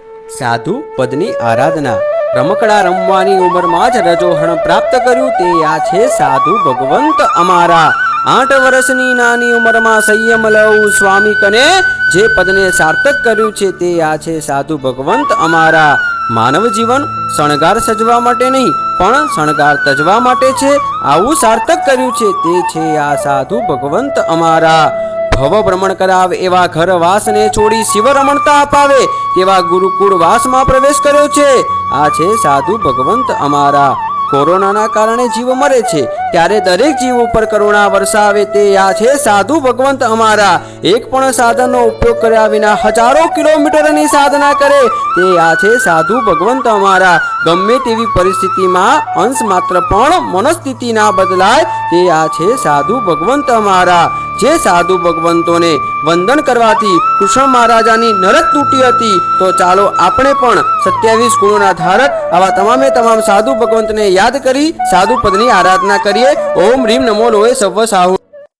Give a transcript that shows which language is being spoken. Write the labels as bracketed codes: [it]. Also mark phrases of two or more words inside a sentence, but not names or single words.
[gu] સાધુ પદની આરાધના। રમકડાં રમવાની ઉંમરમાં જ રજોહરણ પ્રાપ્ત કર્યું તે આ છે સાધુ ભગવંત અમારા। 8 વર્ષની નાની ઉંમરમાં સંયમ લઈ સ્વામી કને જે પદને સાર્થક કર્યું છે તે આ છે સાધુ ભગવંત અમારા। માનવ જીવન શણગાર સજવા માટે નહીં પણ શણગાર તજવા માટે છે, આવું સાર્થક કર્યું છે તે છે આ સાધુ ભગવંત અમારા। ભવ ભ્રમણ કરાવે એવા ઘર વાસ ને છોડી શિવ રમણતા અપાવે તેવા ગુરુકુળ વાસમાં પ્રવેશ કર્યો છે, આ છે સાધુ ભગવંત અમારા। કોરોના કારણે જીવ મરે છે ત્યારે દરેક જીવ પર કરુણા વરસાવે તે આ છે સાધુ ભગવંત અમારા। એક પણ સાધનનો ઉપયોગ કર્યા વિના હજારો કિલોમીટરની સાધના કરે તે આ છે સાધુ ભગવંત અમારા। ગમે તેવી પરિસ્થિતિમાં અંશ માત્ર પણ મનસ્થિતિ ના બદલાય તે આ છે સાધુ ભગવંત અમારા। જે સાધુ ભગવંતોને વંદન કરવાથી કૃષ્ણ મહારાજાની નરક તૂટી હતી, તો ચાલો આપણે પણ 27 ગુણોના ધારક આવા તમામે તમામ સાધુ ભગવંતને યાદ કરી સાધુ પદની આરાધના કરીએ। [pra] ओम ह्रीम नमो लोहे सव्व साहु।